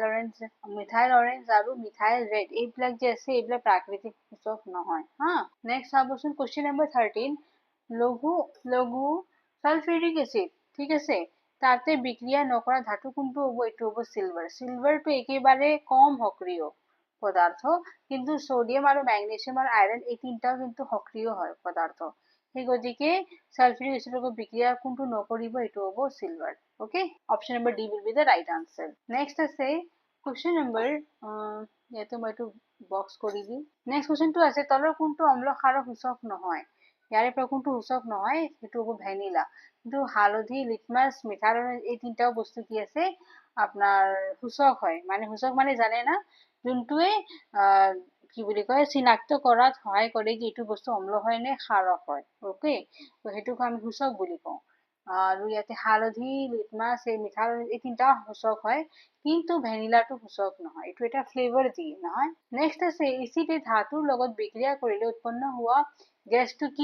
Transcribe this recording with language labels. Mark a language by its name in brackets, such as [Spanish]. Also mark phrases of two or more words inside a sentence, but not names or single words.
[Assamese] অৰেঞ্জ আৰু [English] methyl red [Assamese] এইবিলাক যে আছে এইবিলাক প্ৰাকৃতিক সূচক নহয় হা নেক্সট চাবচোন [English] question number 13 [Assamese] লঘু সালফিউৰিক এসিড ঠিক আছে তাতে বিক্রিয়া নকৰা ধাতু কোনটো হ'ব এইটো হ'ব সিলভাৰটো একেবাৰে কম সক্ৰিয় পদাৰ্থ কিন্তু সোডিয়াম আৰু ম্যাগনেসিয়াম আৰু আয়ৰন এই তিনটাও কিন্তু সক্ৰিয় হয় পদাৰ্থ সেই গতিকে সালফিউৰিক এসিডৰ বিক্রিয়া কোনটো নকৰিব এইটো হ'ব সিলভাৰ ওকে [English] option number D will be the right answer next [Assamese] আছে [English] question number [Assamese] ইয়াতে মই এইটো বক্স কৰি দিম নেক্সট কোশ্চেনটো আছে তলৰ কোনটো অম্ল ক্ষাৰক সূচক নহয় ইয়াৰে পৰা কোনটো সূচক নহয় সেইটো হ'ব ভ্যানিলা কিন্তু হালধি লিটমাছ মিঠাল এই তিনটাও বস্তু কি আছে আপনার সূচক হয় মানে সূচক মানে জানে না যোনটোৱে কি বুলি কয় চিনাক্ত কৰাত সহায় কৰে যে এইটো বস্তু অম্ল হয় নে ক্ষাৰক হয় ওকে তো সেইটোক আমি সূচক বুলি কওঁ আৰু ইয়াতে হালধি লিটমাছ এই মিঠাল এই তিনটা সূচক হয় কিন্তু ভ্যানিলাটো সূচক নহয় এইটো এটা ফ্লেভাৰ দিয়ে নহয় নেক্সট আছে এচিড ধাতুৰ লগত বিক্ৰিয়া কৰিলে উৎপন্ন হোৱা গেছটো কি